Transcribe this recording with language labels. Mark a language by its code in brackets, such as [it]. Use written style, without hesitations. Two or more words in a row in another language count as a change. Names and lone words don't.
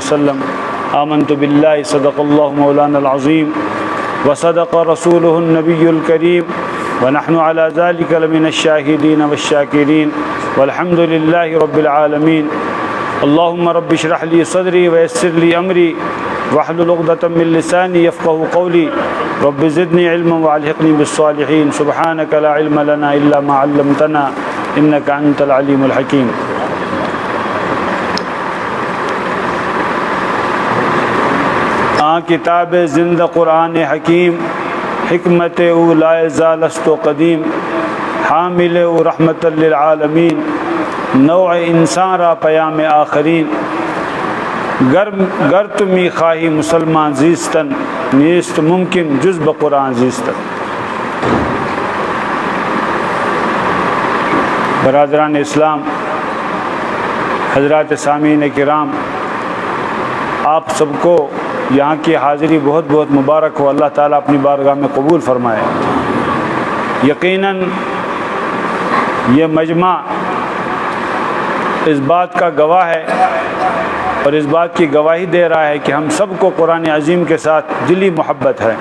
[ar] وسلم آمنت بالله صدق الله مولانا العظيم وصدق رسوله النبي الكريم ونحن على ذلك لمن الشاهدين والشاكرين والحمد لله رب العالمين اللهم رب اشرح لي صدري ويسر لي أمري واحلل عقدة من لساني يفقهوا قولي رب زدني علما والحقني بالصالحين سبحانك لا علم لنا إلا ما علمتنا إنك أنت العليم الحكيم [fa] کتاب زندہ قرآن حکیم حکمت او لا یزال است و قدیم حامل او رحمت للعالمین نوع انسان را پیام آخرین گر تمی خواہی مسلمان زیستن نیست ممکن جز بقرآن زیستن۔ [ur] برادران اسلام، حضرات سامعین کرام، آپ سب کو یہاں کی حاضری بہت بہت مبارک ہو۔ اللہ تعالیٰ اپنی بارگاہ میں قبول فرمائے۔ یقیناً یہ مجمع اس بات کا گواہ ہے اور اس بات کی گواہی دے رہا ہے کہ ہم سب کو قرآن عظیم کے ساتھ دلی محبت ہے۔